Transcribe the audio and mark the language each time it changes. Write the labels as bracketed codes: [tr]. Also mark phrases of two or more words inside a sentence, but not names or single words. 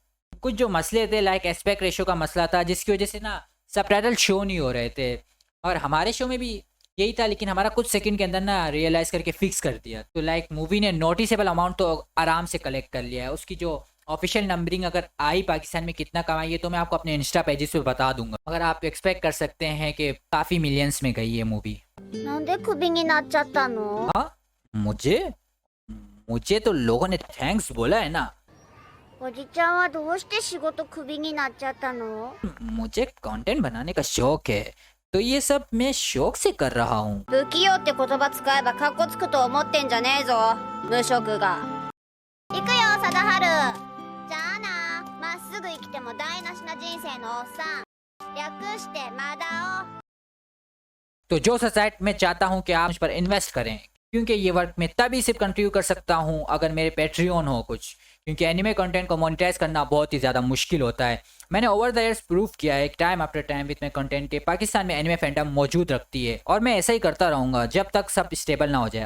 [ur] کچھ جو مسئلے تھے [en] like aspect ratio [ur] کا مسئلہ تھا، جس کی وجہ سے نا [en] subtitle show [ur] نہیں ہو رہے تھے، اور ہمارے شو میں بھی یہی تھا، لیکن ہمارا کچھ سیکنڈ کے اندر نا ریئلائز کر کے فکس کر دیا. تو [en] like movie [ur] نے [en] noticeable amount [ur] تو آرام سے کلیکٹ کر لیا ہے. اس کی جو [en] official numbering [ur] اگر آئی پاکستان میں کتنا کمائی ہے تو میں آپ کو اپنے [en] Insta pages [ur] پہ بتا دوں گا، مگر آپ ایکسپیکٹ کر سکتے ہیں کہ کافی ملینز میں گئی ہے مووی. [ja] なんでクビになっちゃったの [ur] ہاں، مجھے تو لوگوں نے تھینکس بولا ہے نا. [ja] おじちゃんはどうして仕事クビになっちゃったの [ur] مجھے کنٹینٹ بنانے کا شوق ہے، تو یہ سب میں شوق سے کر رہا ہوں. [ja] 不器用って言葉使えばカッコつくと思ってんじゃねえぞ無職が行くよ貞治じゃあなまっすぐ生きても台無しな人生のおっさん略してマダオ [ur] تو جو سوسائٹی میں چاہتا ہوں کہ آپ مجھ پر انویسٹ کریں، کیونکہ یہ ورک میں تبھی صرف کنٹریبیوٹ کر سکتا ہوں اگر میرے پیٹریئن ہوں کچھ، کیونکہ [en] anime content [ur] کو مونیٹائز کرنا بہت ہی زیادہ مشکل ہوتا ہے. میں نے [en] over the years [ur] پروو کیا ہے [en] time after time with my content [ur] کہ پاکستان میں [en] anime fandom [ur] موجود رکھتی ہے، اور میں ایسا ہی کرتا رہوں گا جب تک سب اسٹیبل نہ ہو جائے.